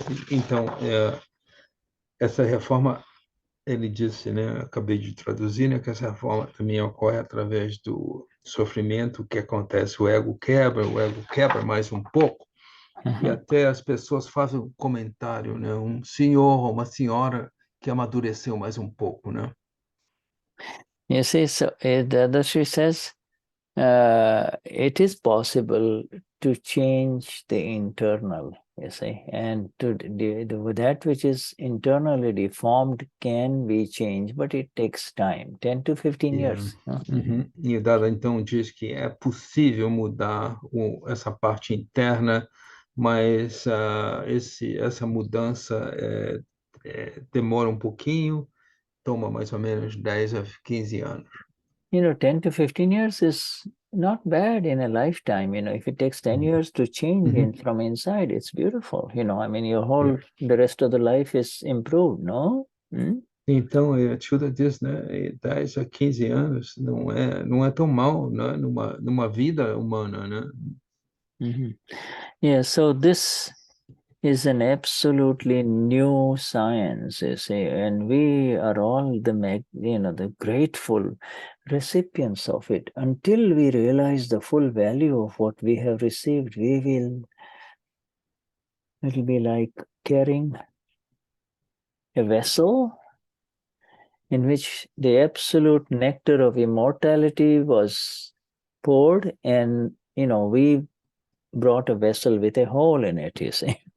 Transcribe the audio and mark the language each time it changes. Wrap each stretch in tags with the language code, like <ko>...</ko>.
<pt>Então, essa reforma, ele disse, né, acabei de traduzir, né, que essa reforma também ocorre através do sofrimento que acontece, o ego quebra mais um pouco, e até as pessoas fazem um comentário, né, um senhor ou uma senhora que amadureceu mais um pouco, né?</pt> <en>You see, so Dadashri says, it is possible to change the internal, you see, and that which is internally deformed can be changed, but it takes time, 10 to 15 years.</en> <pt>E o Dada então diz que é possível mudar essa parte interna, mas essa mudança demora um pouquinho, toma mais ou menos 10 a 15 anos.</pt> <en>10 to 15 years is not bad in a lifetime. If it takes 10 years to change from inside, it's beautiful. Your the rest of the life is improved, no?</en> <pt>Então, a Shuddha diz, né, 10 a 15 anos não é tão mal, né, numa vida humana, né?</pt> <en>Yeah, so this is an absolutely new science, you see, and we are all the grateful recipients of it. Until we realize the full value of what we have received, it'll be like carrying a vessel in which the absolute nectar of immortality was poured, and we brought a vessel with a hole in it, you see.</en>